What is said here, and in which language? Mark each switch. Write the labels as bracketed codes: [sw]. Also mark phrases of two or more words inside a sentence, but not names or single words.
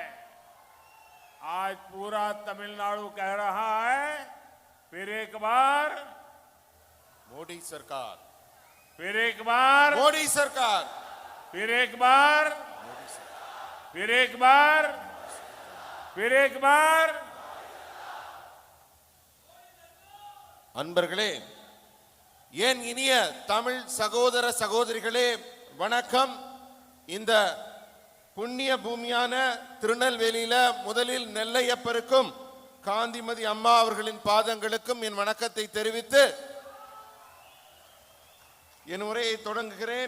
[hi] आज पूरा तमिलनाडु कह रहा है, फिर एक बार मोदी सरकार, फिर एक बार मोदी सरकार, फिर एक बार, फिर एक बार, फिर एक बार। [ta] அன்பர்களே, ஏன் இனிய தமிழ் சகோதர சகோதரிகளே வணக்கம். இந்த புண்ணிய பூமியான திருநெல்வேலியில முதலில் நெல்லையப்பருக்கும் காந்திமதி அம்மா அவர்களின் பாதங்களுக்கும் என் வணக்கத்தை தெரிவித்து என் உரையை தொடங்குகிறேன்.